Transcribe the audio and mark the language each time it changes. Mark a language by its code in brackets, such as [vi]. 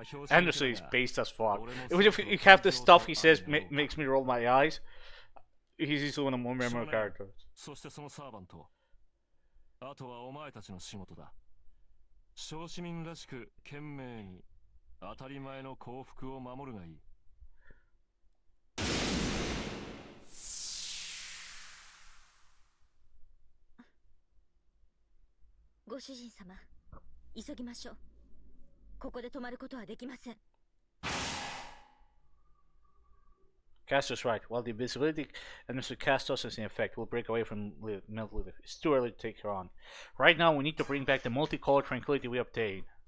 [en] Anderson is based as fuck. Even if you have the stuff he says makes me roll my eyes, he's one of the more memorable characters. [ja] そしてそのサーバント。あとはお前たちの仕事だ。小市民らしく懸命に当たり前の幸福を守るがいい。ご主人様、急ぎましょう。ここで止まることはできません。 [en] Caster's right. While the invisibility Anderson cast us is in effect, we'll break away from Melt Lilith. It's too early to take her on. Right now, we need to bring back the multicolored tranquility we obtained.